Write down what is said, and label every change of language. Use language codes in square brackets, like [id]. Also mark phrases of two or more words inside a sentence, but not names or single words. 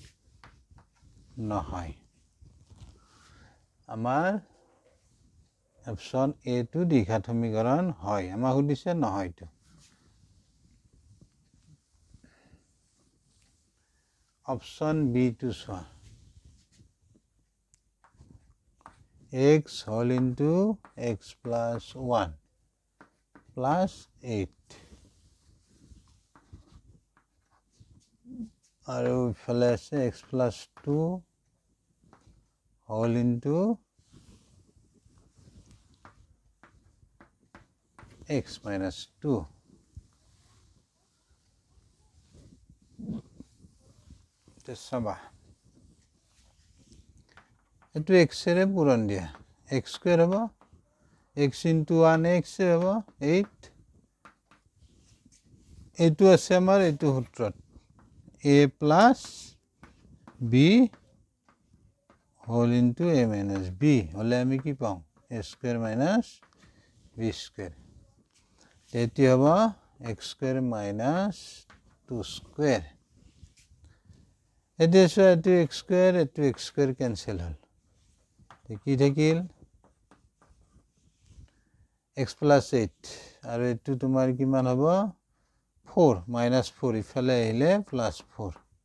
[as] নহয় আমাৰ [en] option A [as] টো দ্বিঘাত সমীকৰণ হয় আমাক সুধিছে নহয়টো [en] option B [as] টো চোৱা [en] x whole into x plus 1 plus 8 [as] আৰু ইফালে আছে [en] x plus 2 whole into x minus 2 চাবা এইটো x [as] ৰে পূৰণ দিয়া [en] x স্কয়াৰ হ'ব x into 1x [as] হ'ব 8 এইটো আছে আমাৰ এইটো সূত্ৰত [en] a plus b whole into a minus b [as] হলে আমি কি পাওঁ [en] a square minus b square [as] এটি হ'ব [en] x square minus 2 square [as] এটি আছে এটি [en] x square cancel [as] হল কি থাকিল [en] x plus 8 [as] আৰু এটো তোমাৰ কিমান হ'ব [en] 4 minus 4 [as] ইফালে আহিলে [en] plus 4